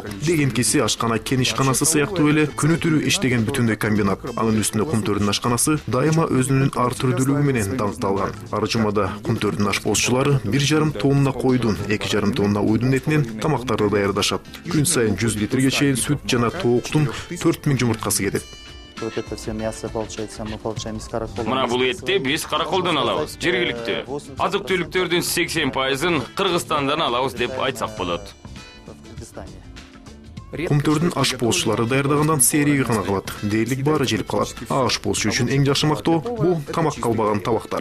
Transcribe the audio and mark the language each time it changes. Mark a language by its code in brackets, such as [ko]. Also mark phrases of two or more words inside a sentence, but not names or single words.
[ky] Дегенкиси ашкана кен ишканасы сыяктуу эле күнү түнү иштеген бүтүндөй комбинат. Анын үстүнө Кумтөрдүн ашканасы дайыма өзүнүн ар түрдүүлүгү менен даңкталган. Ар жумада Кумтөрдүн ашпозчулары 1,5 тонна койдун, 2,5 тонна уйдун этинен тамактарды даярдашат. Күн сайын 100 литрге чейин сүт жана тооктун 4000 жумурткасы кетет. [ru] Вот это все мясо, получается, мы получаем из каракола. [ky] Мына бул этти биз караколдон алабыз, жергиликтүү. Азык-түлүктөрдүн 80%-ын Кыргызстандан алабыз деп айтсак болот. Кумтөрдүн ашпозчулары даярдагандан сериги гана калат. Дээрлик баары желип калат. Ашпозчу үчүн эң жакшы мактоо бул тамак калбаган табактар.